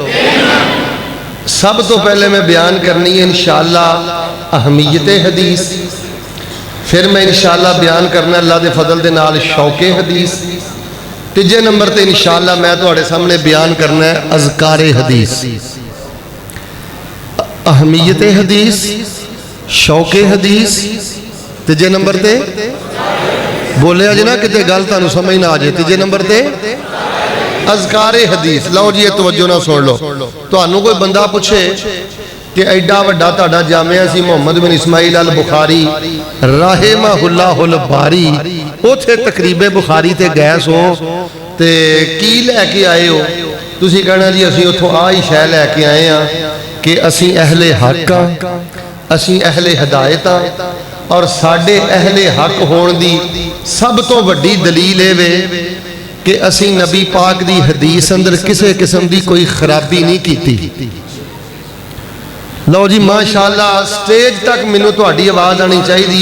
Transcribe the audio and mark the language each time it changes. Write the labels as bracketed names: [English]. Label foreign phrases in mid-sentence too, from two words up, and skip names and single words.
[Punjabi] سب تو پہلے میں بیان کرنی ہے انشاءاللہ اہمیت حدیث، پھر میں انشاءاللہ بیان کرنا اللہ دے فضل دے نال شوق حدیث، تیجے نمبر تے انشاءاللہ میں تواڈے سامنے بیان کرنا ہے اذکار حدیث۔ اہمیت حدیث، شوق حدیث، تیجے نمبر تے بولے آج نا کتے گل تانوں سمجھ نہ آجے، تیجے نمبر تے اذکار حدیث۔ لو جی یہ توجہ نہ سن لو، تانوں کوئی بندہ پوچھے کہ ایڈا وڈا تہاڈا جامعہ سی محمد بن اسماعیل البخاری [Arabic] رحمہ اللہ الباری، [Punjabi] اوتھے تقریب بخاری تے گئے سو تے کی لے کے آئے ہو؟ تسی کہنا جی اسی اتھوں آئی شے لے کے آئے ہاں کہ اسی اہل حق ہاں، اسی اہل ہدایت ہاں، اور ساڈے اہلے حق ہونے دی سب تو وڈی دلیل ہے کہ اسی نبی پاک دی حدیث اندر [Urdu] کسی قسم کی کوئی خرابی نہیں کی. [Punjabi] لو جی ماشاءاللہ، سٹیج تک مینوں تہاڈی آواز آنی چاہیے.